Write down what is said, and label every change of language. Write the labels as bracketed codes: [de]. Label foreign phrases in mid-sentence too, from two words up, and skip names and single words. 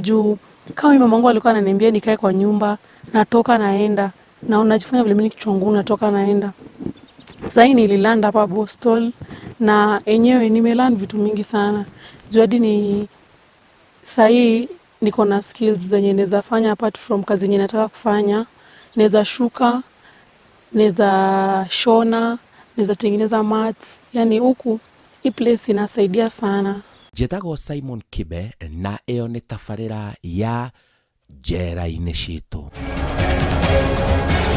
[sw] Juu kama mama yangu alikuwa ananiambia nikae kwa nyumba, natoka naenda, na unajifanya vile mimi kichwa ngumu, natoka naenda. Sasa nililand hapa Boston, na enyewe nimelearn vitu mingi sana. Juu hadi sasa niko na skills zenye naweza fanya [en] apart from [sw] kazi yenye nataka kufanya. Naweza shuka, naweza shona, naweza tengeneza mats. Yani huku hii place inasaidia sana. [ki] Njĩtagwo Simon Kibe, na ĩyo nĩ tabarĩra ya Njera-inĩ Citũ.